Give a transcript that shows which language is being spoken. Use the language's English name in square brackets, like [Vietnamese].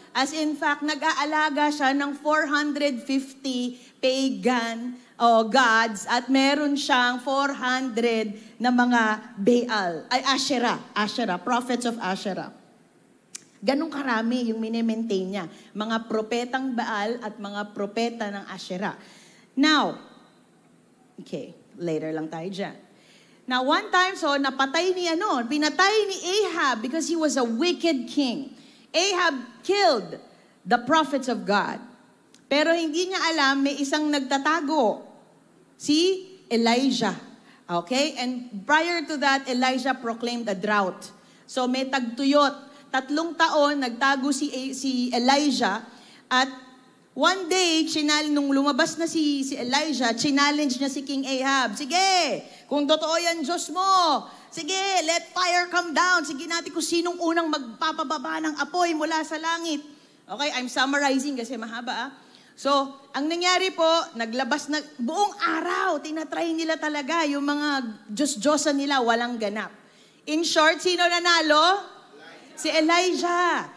[Filipino] As in fact, nag-aalaga siya ng 450 pagan gods at meron siyang 400 na mga Baal, ay Asherah, [English] prophets of Asherah. [Filipino] Ganong karami yung mini-maintain niya. Mga propetang Baal at mga propeta ng Asherah. Now, okay, later lang tayo dyan. [English] Now, one time, [Filipino] pinatay ni Ahab [English] because he was a wicked king. Ahab killed the prophets of God. [Filipino] Pero hindi niya alam, may isang nagtatago, si Elijah. Okay? [English] And prior to that, Elijah proclaimed a drought. [Filipino] So may tagtuyot. 3 taon, nagtago si Elijah. [English] At one day, [Filipino] nung lumabas na si Elijah, challenge niya si King Ahab. Sige, kung totoo yan Diyos mo, sige, [English] let fire come down. [Filipino] Sige natin kung sinong unang magpapababa ng apoy mula sa langit. [English] Okay, I'm summarizing [Filipino] kasi mahaba. So, ang nangyari po, naglabas na, buong araw, tinatry nila talaga yung mga Diyos-Diyosan nila, walang ganap. [English] In short, [Filipino] sino nanalo? Si Elijah.